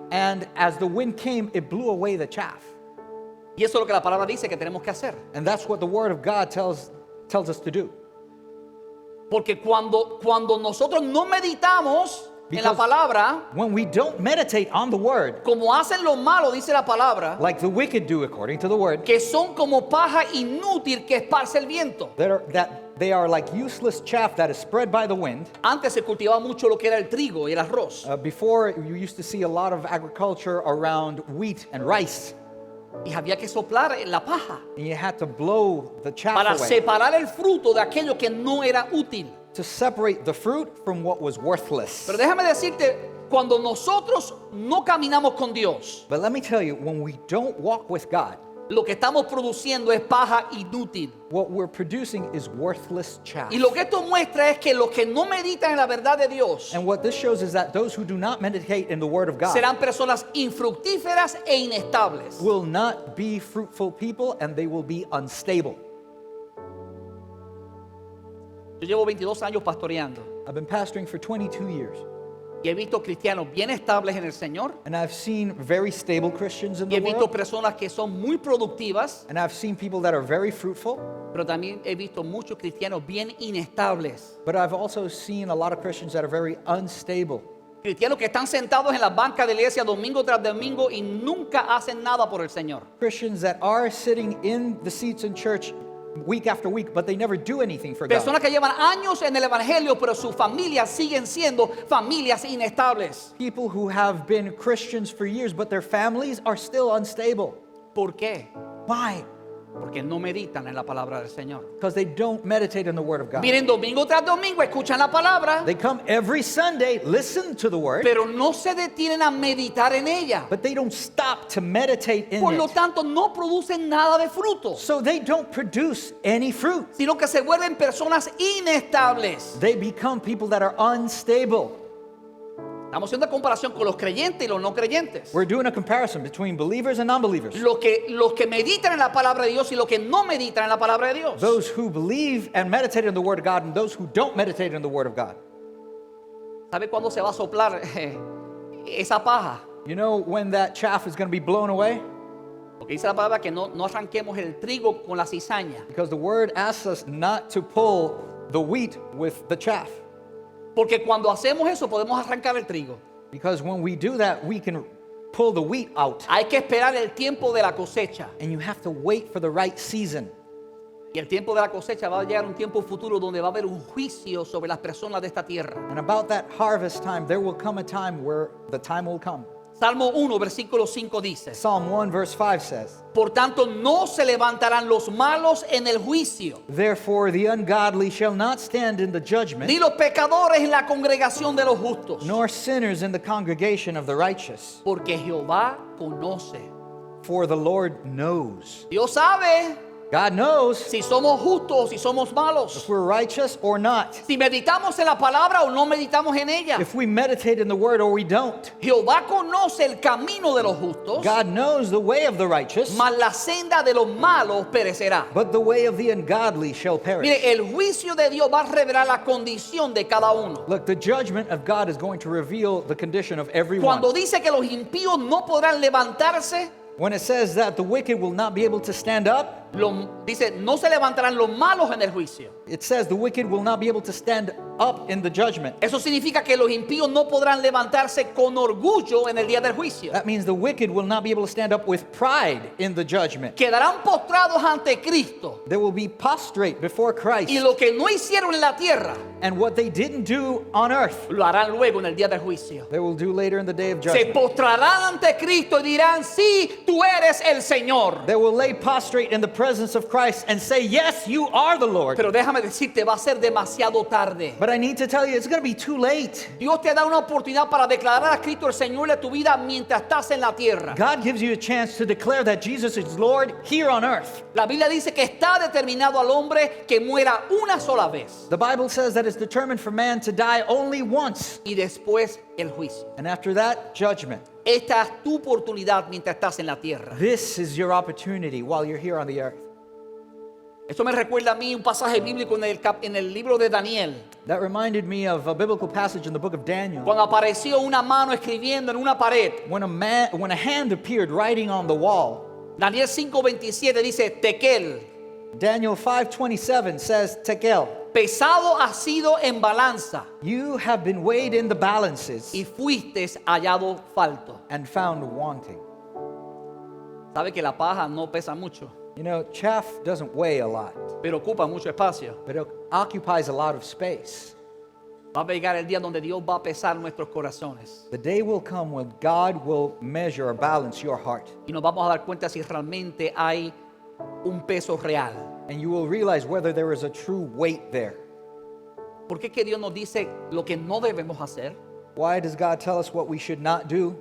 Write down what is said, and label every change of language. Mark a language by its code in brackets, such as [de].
[en] and as the wind came, it blew away the chaff. [es] Y eso es lo que la palabra dice que tenemos que hacer. [en] And that's what the Word of God tells us to do. [es] Porque cuando nosotros no meditamos en la [en] Because [es] palabra, [en] when we don't meditate on the Word, [es] como hacen los malos, dice la palabra, [en] like the wicked do according to the Word, [es] que son como paja inútil que esparce el viento. [en] that they are like useless chaff that is spread by the wind. [es] Antes se cultivaba mucho lo que era el trigo y el arroz. [en] Before, you used to see a lot of agriculture around wheat and rice, [es] Y había que soplar en la paja [en] and you had to blow the chaff [es] para [en] away [es] separar el fruto de aquello que no era útil. [en] to separate the fruit from what was worthless. [es] Pero déjame decirte, cuando nosotros no caminamos con Dios, [en] But let me tell you, when we don't walk with God, [es] lo que estamos produciendo es paja inútil. [en] what we're producing is worthless chaff. [es] Y lo que esto muestra es que los que no meditan en la verdad de Dios [en] And what this shows is that those who do not meditate in the Word of God [es] serán personas infructíferas e inestables. [en] will not be fruitful people, and they will be unstable. [es] Yo llevo 22 años pastoreando [en] I've been pastoring for 22 years, [es] y he visto cristianos bien estables en el Señor [en] and I've seen very stable Christians in [es] y he visto [en] world, [es] personas que son muy productivas, [en] and I've seen people that are very fruitful, [es] pero también he visto muchos cristianos bien inestables. [en] but I've also seen a lot of Christians that are very unstable. [es] Cristianos que están sentados en la banca de la iglesia domingo tras domingo y nunca hacen nada por el Señor. [en] Christians that are sitting in the seats in church week after week, but they never do anything for God. [es] Personas que llevan años en el evangelio, pero sus familias siguen siendo familias inestables. [en] People who have been Christians for years, but their families are still unstable. [es] ¿Por qué? [en] Why? [es] Porque no meditan en la palabra del Señor. [en] Because they don't meditate on the Word of God. [es] Vienen domingo tras domingo, escuchan la palabra, [en] They come every Sunday, listen to the Word, [es] pero no se detienen a meditar en ella. [en] but they don't stop to meditate in [es] Por lo [en] it. [es] tanto, no producen nada de fruto, [en] So they don't produce any fruit. [es] sino que se vuelven personas inestables. [en] They become people that are unstable. [es] Estamos haciendo comparación con los creyentes y los no creyentes. [en] We're doing a comparison between believers and non-believers. [es] Los que meditan en la palabra de Dios y los que no meditan en la palabra de Dios. [en] Those who believe and meditate on the Word of God and those who don't meditate on the Word of God. [es] ¿Sabe cuándo se va a soplar esa paja? [en] You know when that chaff is going to be blown away? [es] Porque dice la palabra que no arranquemos el trigo con la cizaña. [en] Because the Word asks us not to pull the wheat with the chaff. [es] Porque cuando hacemos eso podemos arrancar el trigo. [en] Because when we do that, we can pull the wheat out. [es] Hay que esperar el tiempo de la cosecha. [en] And you have to wait for the right season. [es] Y el tiempo de la cosecha va a llegar un tiempo futuro donde va a haber un juicio sobre las personas de esta tierra. [en] And about that harvest time, there will come a time where the time will come. [es] Salmo 1, versículo 5 dice: [en] Psalm 1 verse 5 says, [es] Por tanto, no se levantarán los malos en el juicio, [en] Therefore the ungodly shall not stand in the judgment, [es] ni los pecadores en la congregación de los justos. [en] nor sinners in the congregation of the righteous. [es] Porque Jehová conoce. [en] For the Lord knows. [es] Dios sabe [en] God knows [es] si somos justos, si somos malos. [en] if we're righteous or not. [es] Si meditamos en la palabra o no meditamos en ella. [en] If we meditate in the word or we don't. [es] Jehová conoce el camino de los justos, [en] God knows the way of the righteous, [es] mas la senda de los malos perecerá. [en] but the way of the ungodly shall perish. [es] Mire, el juicio de Dios va a revelar la condición de cada uno. [en] Look, the judgment of God is going to reveal the condition of everyone. [es] Cuando dice que los impíos no podrán levantarse, [en] When it says that the wicked will not be able to stand up, [es] dice, no se levantarán los malos en el juicio. [en] it says the wicked will not be able to stand up in the judgment. [es] Eso significa que los impíos no podrán levantarse con orgullo en el día del juicio. [en] That means the wicked will not be able to stand up with pride in the judgment. [es] Quedarán postrados ante Cristo. [en] They will be prostrate before Christ. [es] Y lo que no hicieron en la tierra, [en] And what they didn't do on earth, [es] lo harán luego en el día del juicio. [en] they will do later in the day of [es] Se [en] judgment. [es] postrarán ante Cristo y dirán, sí, tú eres el Señor. [en] They will lay prostrate in the presence of Christ and say, yes, you are the Lord. [es] Pero déjame decirte, va a ser demasiado tarde. [en] But I need to tell you, it's going to be too late. [es] Dios te da una oportunidad para declarar a Cristo el Señor de tu vida mientras estás en la tierra. [en] God gives you a chance to declare that Jesus is Lord here on earth. [es] La Biblia dice que está determinado al hombre que muera una sola vez [en] The Bible says that it's determined for man to die only once. [es] y después el juicio. [en] And after that, judgment. [es] Esta es tu oportunidad mientras estás en la tierra. [en] This is your opportunity while you're here on the earth. [es] Esto me recuerda a mí un pasaje bíblico en el libro de Daniel, [en] That reminded me of a biblical passage in the book of Daniel. [es] cuando apareció una mano escribiendo en una pared. [en] When a hand appeared writing on the wall. [es] Daniel 5:27 dice, Tekel, [en] Daniel 5:27 says, Tekel, [es] pesado has sido en balanza [en] you have been weighed in the balances [es] y fuiste hallado falto. [en] and found wanting. [es] Sabe que la paja no pesa mucho, [en] You know, chaff doesn't weigh a lot, [es] pero ocupa mucho espacio. [en] but it occupies a lot of space. [es] Va a llegar el día donde Dios va a pesar nuestros corazones [en] The day will come when God will measure or balance your heart, [es] y nos vamos a dar cuenta si realmente hay un peso real. [en] and you will realize whether there is a true weight there. [es] ¿Por qué es que Dios nos dice lo que no debemos hacer [en] Why does God tell us what we should not do